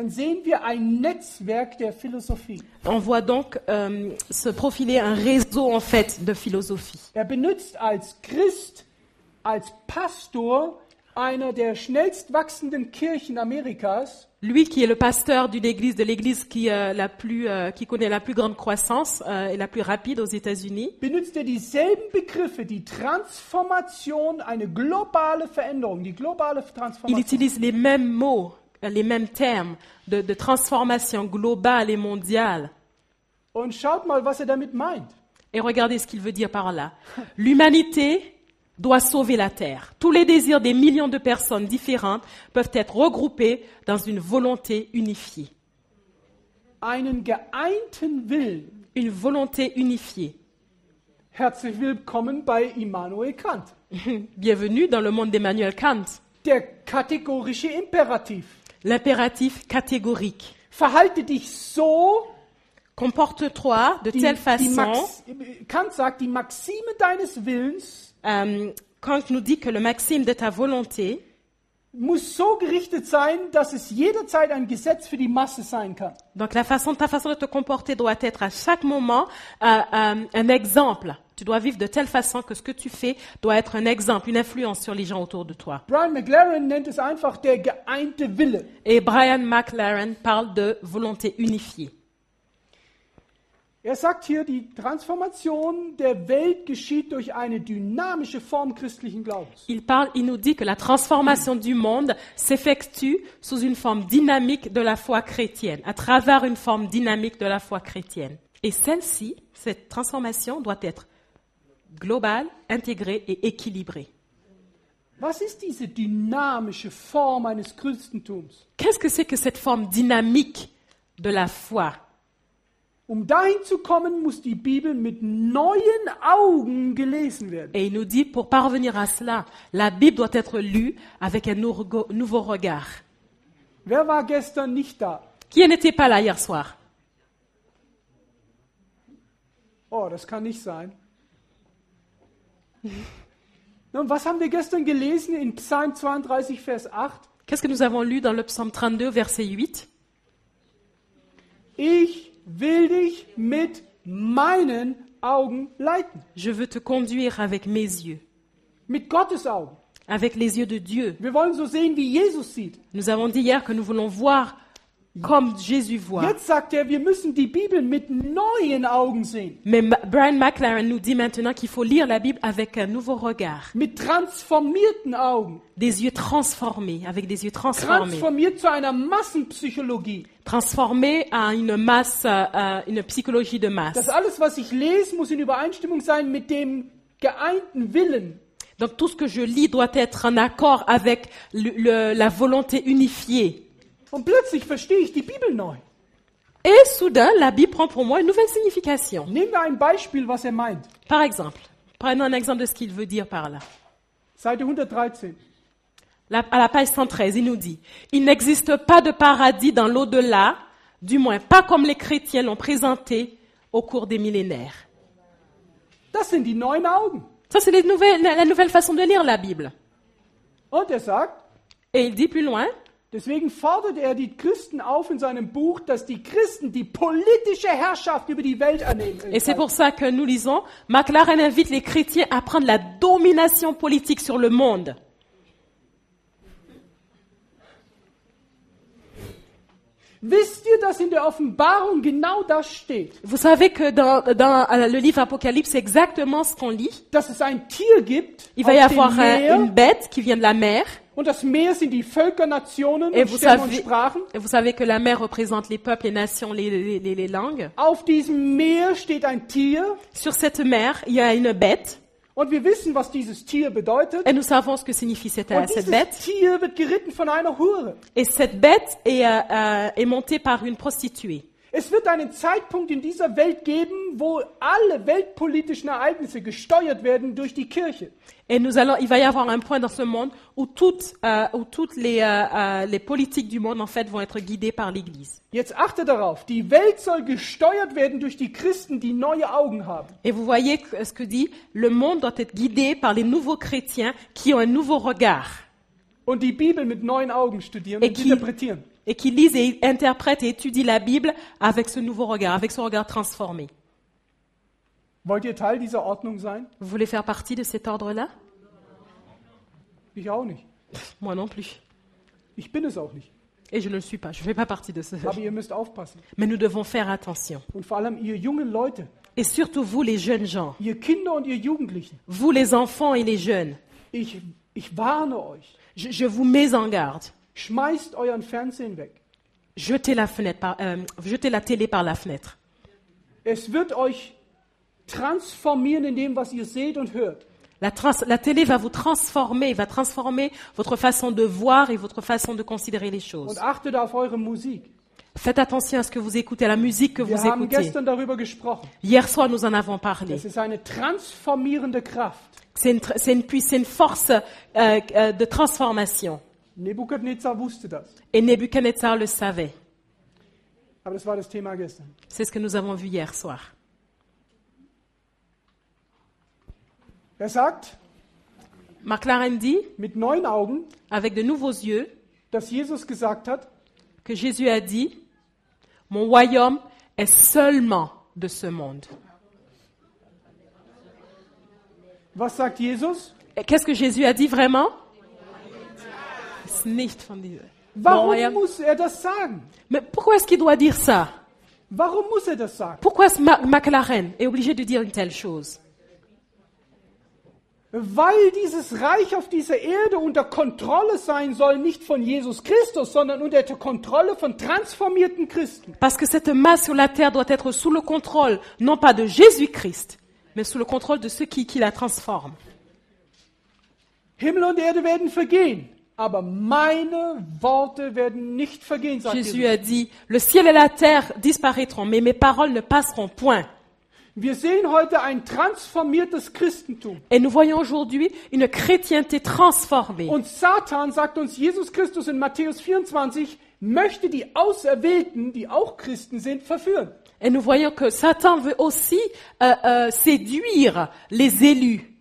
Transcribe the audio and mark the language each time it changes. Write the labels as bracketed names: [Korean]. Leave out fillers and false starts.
[German] dann sehen wir ein Netzwerk der Philosophie. [French] on voit donc se profiler un réseau en fait de philosophie. [German] Benutzt als Christ, als Pastor einer der schnellst wachsenden Kirchen Amerikas, [French] Lui qui est le pasteur d'une église, de l'église qui connaît la plus grande croissance et la plus rapide aux États-Unis, [German] benutzt dieselben Begriffe, die Transformation, eine globale Veränderung, die globale [French] il [German] Transformation. [French] utilise les mêmes mots, les mêmes termes de transformation globale et mondiale. [German] Und schaut mal, was damit meint. [French] Et regardez ce qu'il veut dire par là. L'humanité doit sauver la terre. Tous les désirs des millions de personnes différentes peuvent être regroupés dans une volonté unifiée. [German] Einen geeinten Willen. [French] Une volonté unifiée. [German] Herzlich willkommen bei Immanuel Kant. [French] Bienvenue dans le monde d'Emmanuel Kant. [German] Der kategorische Imperativ. [French] L'impératif catégorique. [German] Verhalte dich so, [French] Comporte-toi de telle façon. [German] Kant sagt, die Maxime deines Willens [French] Kant nous dit que le maxime de ta volonté [German] muss so gerichtet sein, dass es jederzeit ein Gesetz für die Masse sein kann. [French] Donc ta façon de te comporter doit être à chaque moment un exemple. Tu dois vivre de telle façon que ce que tu fais doit être un exemple, une influence sur les gens autour de toi. [German] Brian McLaren nennt es einfach der geeinte Wille. [French] Et Brian McLaren parle de volonté unifiée. [German] Sagt hier, die Transformation der Welt geschieht durch eine dynamische Form christlichen Glaubens. [French] Il nous dit que la transformation du monde s'effectue sous une forme dynamique de la foi chrétienne, à travers une forme dynamique de la foi chrétienne. Et celle-ci, cette transformation doit être globale, intégrée et équilibrée. [German] Was ist diese dynamische Form eines Christentums? [French] Qu'est-ce que c'est que cette forme dynamique de la foi? [German] Dahin zu kommen, muss die Bibel mit neuen Augen gelesen werden. [French] Et il nous dit, pour parvenir à cela, la Bible doit être lue avec un nouveau regard. [German] Wer war gestern nicht da? [French] Qui n'était pas là hier soir? [German] Oh, das kann nicht sein. Und was haben wir gestern gelesen in Psalm 32, Vers 8? [French] Qu'est-ce que nous avons lu dans le psaume 32, verset 8? [German] Ich will dich mit meinen Augen leiten. [French] Je veux te conduire avec mes yeux. [German] Mit Gottes Augen. [French] Avec les yeux de Dieu. [German] Wir wollen so sehen, wie Jesus sieht. [French] Nous avons dit hier que nous voulons voir comme Jésus voit. [German] Jetzt sagt wir müssen die Bibel mit neuen Augen sehen. [French] Mais Brian McLaren nous dit maintenant qu'il faut lire la Bible avec un nouveau regard. [German] Mit transformierten Augen. [French] Des yeux transformés, avec des yeux transformés. [German] Transformiert zu einer Massenpsychologie. [French] Transformés à une masse, une psychologie de masse. [German] Das alles, was ich lese, muss in Übereinstimmung sein mit dem geeinten Willen. [French] Donc tout ce que je lis doit être en accord avec la volonté unifiée. [German] Und plötzlich verstehe ich die Bibel neu. [French] Et soudain, la Bible prend pour moi une nouvelle signification. [German] Nehmen wir ein Beispiel, was meint. [French] Par exemple, prenons un exemple de ce qu'il veut dire par là. [German] Seite 113. [French] À la page 113, il nous dit « Il n'existe pas de paradis dans l'au-delà, du moins pas comme les chrétiens l'ont présenté au cours des millénaires. » [German] Das sind die neuen Augen. [French] Ça, c'est la nouvelle façon de lire la Bible. [German] Und sagt, [French] et il dit plus loin, [German] Deswegen fordert er die Christen auf in seinem Buch, dass die Christen die politische Herrschaft über die Welt annehmen. [French] Et c'est pour ça que nous lisons, McLaren invite les chrétiens à prendre la domination politique sur le monde. [German] Wisst ihr, dass in der Offenbarung genau das steht? [French] Vous savez que dans le livre Apocalypse, c'est exactement ce qu'on lit. [German] Dass es ein Tier gibt [French] Il va y [German] auf dem [French] avoir [German] Meer, [French] une bête qui vient de la mer. [German] und das Meer sind die Völker, Nationen [French] Et [German] und [French] vous [German] Stämme und [French] savez, [German] Sprachen. [French] et vous savez que la mer représente les peuples, les nations, les langues. [German] Auf diesem Meer steht ein Tier [French] Sur cette mer, il y a une bête. [German] und wir wissen, was dieses Tier bedeutet. [French] Et nous savons ce que signifie cette [German] Und [French] bête. [German] dieses Tier wird geritten von einer Hure. [French] Et cette bête est montée par une prostituée. [German] Es wird einen Zeitpunkt in dieser Welt geben, wo alle weltpolitischen Ereignisse gesteuert werden durch die Kirche. [French] Et il va y avoir un point dans ce monde où toutes les politiques du monde, en fait, vont être guidées par l'Église. [German] Jetzt achte darauf, die Welt soll gesteuert werden durch die Christen, die neue Augen haben. [French] Et vous voyez ce que dit, le monde doit être guidé par les nouveaux chrétiens qui ont un nouveau regard [German] Und die Bibel mit neuen Augen studieren und interpretieren. [French] et qui lisent et interprètent et étudient la Bible avec ce nouveau regard, avec ce regard transformé. [German] Wollt ihr Teil dieser Ordnung sein? [French] Vous voulez faire partie de cet ordre-là? [German] Ich auch nicht. [French] Moi non plus. [German] Ich bin es auch nicht. [French] Et je ne le suis pas, je ne fais pas partie de ce. [German] Aber ihr müsst aufpassen. [French] Mais nous devons faire attention. [German] Und vor allem ihr jungen Leute, [French] Et surtout vous les jeunes gens, [German] ihr Kinder und ihr Jugendlichen. [French] vous les enfants et les jeunes, [German] Ich warne euch. [French] je vous mets en garde. [German] Schmeißt euren Fernsehen weg. [French] Jetez la télé par la fenêtre. [German] Es wird euch transformieren in dem, was ihr seht und hört. [French] La télé va vous transformer, va transformer votre façon de voir et votre façon de considérer les choses. [German] Und achtet auf eure Musik. [French] Faites attention à ce que vous écoutez, à la musique que [German] Wir [French] vous [German] haben [French] écoutez. [German] gestern darüber gesprochen. [French] Hier soir, nous en avons parlé. [German] Es ist eine transformierende Kraft. [French] C'est une force de transformation. [German] Nebukadnezar wusste das. [French] Et Nebuchadnezzar le savait. [German] Aber das war das Thema gestern. [French] C'est ce que nous avons vu hier soir. [German] Er sagt [French] McLaren dit, [German] mit neuen Augen, [French] avec de nouveaux yeux, [German] dass Jesus gesagt hat, [French] que Jésus a dit, mon royaume est seulement de ce monde. [German] was sagt Jesus? [French] Et qu'est-ce que Jésus a dit vraiment? [German] Ist nicht von dieser. Mon Warum [French] royaume. [German] muss er das sagen? [French] Mais pourquoi est-ce qu'il doit dire ça? [German] Warum muss er das sagen? [French] Pourquoi McLaren est obligé de dire une telle chose? [German] Weil dieses Reich auf dieser Erde unter Kontrolle sein soll, nicht von Jesus Christus, sondern unter der Kontrolle von transformierten Christen. [French] Parce que cette masse sur la terre doit être sous le contrôle, non pas de Jésus-Christ, mais sous le contrôle de ceux qui la transforment. [German] Himmel und Erde werden vergehen, aber meine Worte werden nicht vergehen, sagt [French] Jésus [German] Jesus. [French] a dit, le ciel et la terre disparaîtront, mais mes paroles ne passeront point. [German] Wir sehen heute ein transformiertes Christentum. [French] Et nous voyons aujourd'hui une chrétienté transformée. [German] Und Satan, sagt uns Jesus Christus in Matthäus 24, möchte die Auserwählten, die auch Christen sind, verführen. [French] Et nous voyons que Satan veut aussi séduire les élus.